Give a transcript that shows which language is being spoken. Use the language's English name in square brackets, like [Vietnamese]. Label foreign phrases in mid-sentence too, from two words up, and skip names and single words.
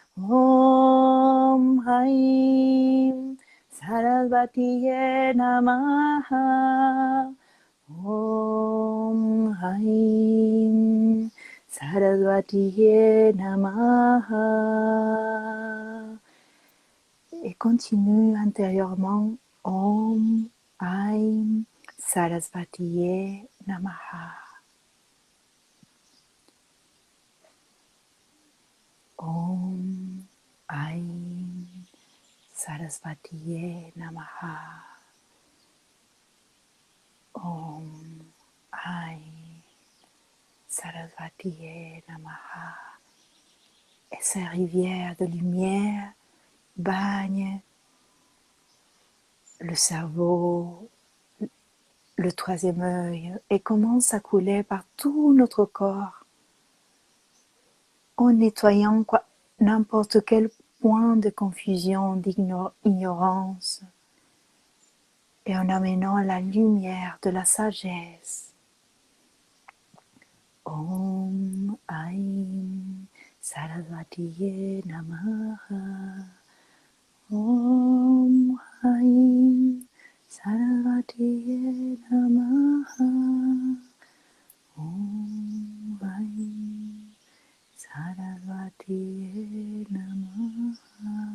[Sanskrit] ॐ हैं सरस्वत्यै नमः. ॐ हैं सरस्वत्यै नमः. [French] Et continue intérieurement. [Sanskrit] ॐ हैं सरस्वत्यै नमः. ॐ ऐं सरस्वत्यै नमः. ॐ ऐं सरस्वत्यै नमः. [French] Et ces rivières de lumière baignent le cerveau, le troisième œil et commencent à couler par tout notre corps en nettoyant n'importe quel point de confusion, d'ignorance et en amenant la lumière de la sagesse. [Sanskrit] ॐ ऐं सरस्वत्यै नमः. ॐ ऐं सरस्वत्यै नमः. ॐ ऐं सरस्वत्यै नमः.